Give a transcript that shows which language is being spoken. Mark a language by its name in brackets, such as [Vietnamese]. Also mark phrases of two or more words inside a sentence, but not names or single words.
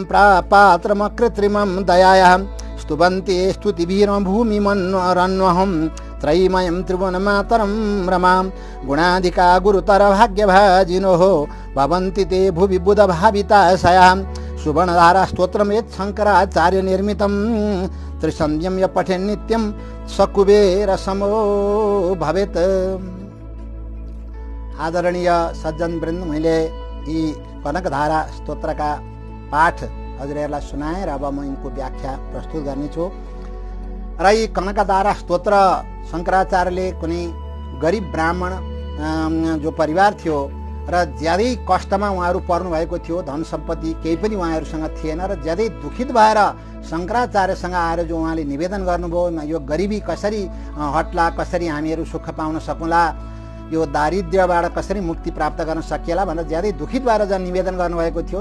[Sanskrit] प्रापात्रमकृत्रिमं दयायाः स्तुवन्ते स्तुतिभिर्भूमिमन्वरन्वहं त्रयीमयं त्रिभुवनमातरं रमां गुणाधिका गुरुतर भाग्यभाजिनोः भवन्ति ते भुवि बुधभाविताशयां सुवर्णधारा स्तोत्रं यत् शङ्कराचार्य निर्मितं त्रिसन्ध्यं य पठेन् नित्यं सकुबेरसमो भवेत्। [Nepali] आदरणीय सज्जन वृन्द, मैले यी कनकधारा स्तोत्रका पाठ हजुरहरूलाई सुनाएँ र अब म यिनको व्याख्या प्रस्तुत गर्नेछु। र यी कनकधारा स्तोत्र शङ्कराचार्यले कुनै गरिब ब्राह्मण जो परिवार थियो र ज्यादै कष्टमा उहाँहरू पर्नु भएको थियो, धन सम्पत्ति केही पनि उहाँहरूसँग थिएन र ज्यादै दुखित भएर शङ्कराचार्यसँग आएर जो उहाँले निवेदन गर्नुभयो, यो गरिबी कसरी हट्ला, कसरी हामीहरू सुख पाउन सकौँला, यो दारिद्र्यबाट कसरी मुक्ति प्राप्त गर्न सकिएला भनेर ज्यादै दुखित भएर जब निवेदन गर्नुभएको थियो।